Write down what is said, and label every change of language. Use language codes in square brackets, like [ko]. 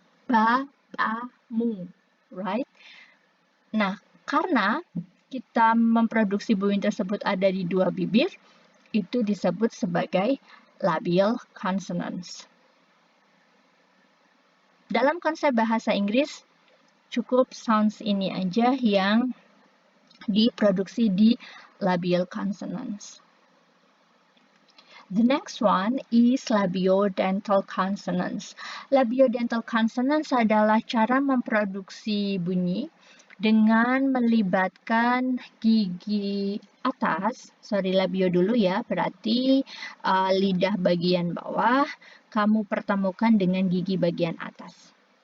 [id] Bapakmu, [en] right? [id] Nah, karena kita memproduksi bunyi tersebut ada di dua bibir, itu disebut sebagai labial consonants. Dalam konsep bahasa Inggris, cukup sounds ini aja yang diproduksi di labial consonants. [en] The next one is labiodental consonants. [id] Labiodental consonants adalah cara memproduksi bunyi dengan melibatkan gigi atas, labio dulu ya, berarti lidah bagian bawah kamu pertemukan dengan gigi bagian atas.